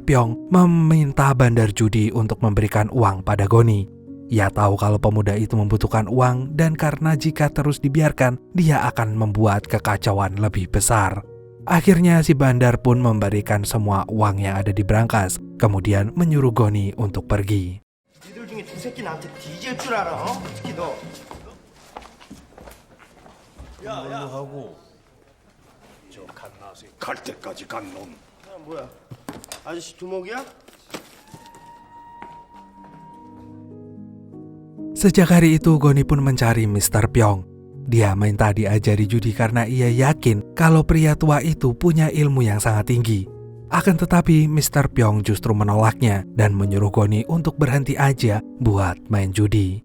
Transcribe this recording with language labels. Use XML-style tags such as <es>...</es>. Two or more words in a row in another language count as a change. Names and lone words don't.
<id>Pyong meminta bandar judi untuk memberikan uang pada Goni. Ia tahu kalau pemuda itu membutuhkan uang dan karena jika terus dibiarkan, dia akan membuat kekacauan lebih besar. Akhirnya si bandar pun memberikan semua uang yang ada di brankas, kemudian menyuruh Goni untuk pergi.</id> <ko>니들 중에 두 새끼 나한테 뒤질 줄 알아, 어? 특히 너. 야, 하고 저 갓나서 갈 때까지 간 놈. 뭐야? 아저씨 두목이야?</ko> <id>Sejak hari itu Goni pun mencari Mr. Pyong. Dia minta diajari judi karena ia yakin kalau pria tua itu punya ilmu yang sangat tinggi. Akan tetapi Mr. Pyong justru menolaknya dan menyuruh Goni untuk berhenti aja buat main judi.</id>